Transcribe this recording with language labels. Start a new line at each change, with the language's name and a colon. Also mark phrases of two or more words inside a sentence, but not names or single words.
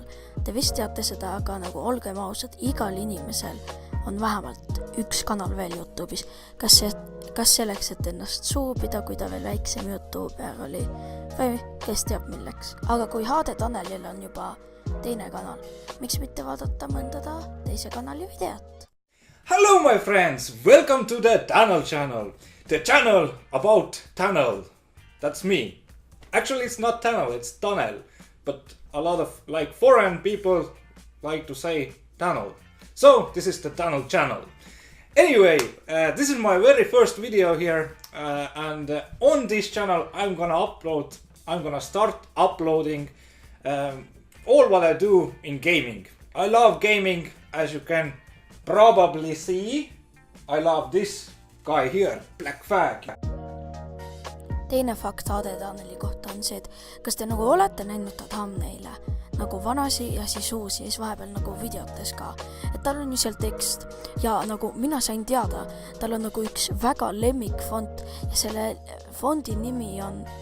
Estonian: Te vist teate seda, aga nagu olgem ausad, igal inimesel on vähemalt üks kanal veel YouTube'is. Kas selleks, et ennast suupida, kui ta veel väiksem YouTuber oli, või kes teab milleks. Aga kui HD Tanelil on juba teine kanal, miks mitte vaadata mõnda teise kanali videot?
English: Hello my friends, welcome to the Tanel channel. The channel about Tanel. That's me. Actually it's not Tanel, it's Tanel. But a lot of foreign people like to say Tanel. So this is the Tanel channel. Anyway, this is my very first video here, and on this channel I'm gonna start uploading all what I do in gaming. I love gaming, as you can probably see. I love this guy here, Black Fag.
Estonian: Teine fakt HD Taneli kohta on see, et kas te nagu olete näinud ta thumbnail'e nagu vanasi ja siis uusi ja siis vahepeal nagu videotes ka, et tal on ju seal tekst ja nagu mina sain teada, tal on nagu üks väga lemmikfont ja selle fondi nimi on